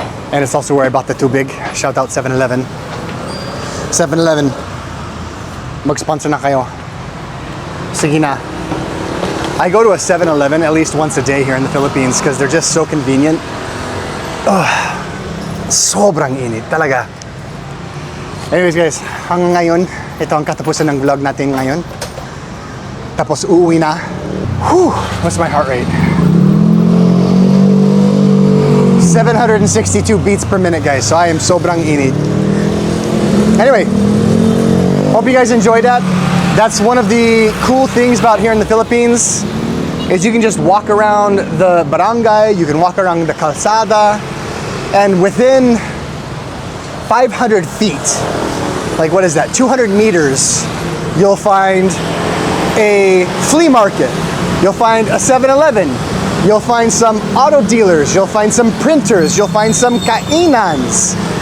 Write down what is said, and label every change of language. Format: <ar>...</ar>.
<en>And it's also where I bought the tubig. Shout out 7-Eleven. 7-Eleven,</en> <tl>mag-sponsor na kayo. Sige na.</tl> <en>I go to a 7-Eleven at least once a day here in the Philippines because they're just so convenient.</en> <tl>Sobrang init talaga. Anyways guys, hanggang ngayon, ito ang katapusan ng vlog natin ngayon. Tapos uuwi na.</tl> <en>Whew, what's my heart rate? 762 beats per minute guys, so I am</en> <tl>sobrang init.</tl> <en>Anyway, hope you guys enjoyed that. That's one of the cool things about here in the Philippines is you can just walk around the barangay, you can walk around the calzada, and within 500 feet, like what is that, 200 meters, you'll find a flea market, you'll find a 7-Eleven, you'll find some auto dealers, you'll find some printers, you'll find some kainans.</en>